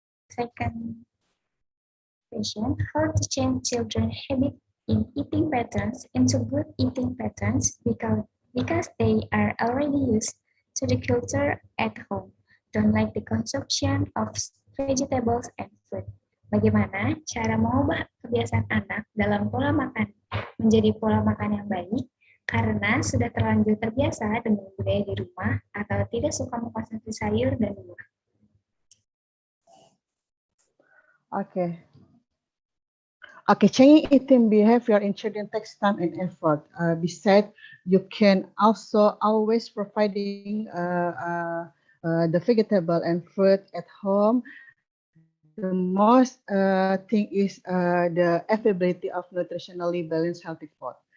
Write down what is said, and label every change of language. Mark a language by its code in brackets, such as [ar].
[en] Second question, how to change children's habit in eating patterns into good eating patterns because they are already used to the culture at home, don't like the consumption of vegetables and fruit. [id] Bagaimana cara mengubah kebiasaan anak dalam pola makan menjadi pola makan yang baik karena sudah terlanjur terbiasa dengan budaya di rumah atau tidak suka mengkonsumsi sayur dan buah. [en] Okay. Okay, changing eating behavior in children takes time and effort. Besides, you can also always providing the vegetable and fruit at home. The most thing is the availability of nutritionally balanced healthy food.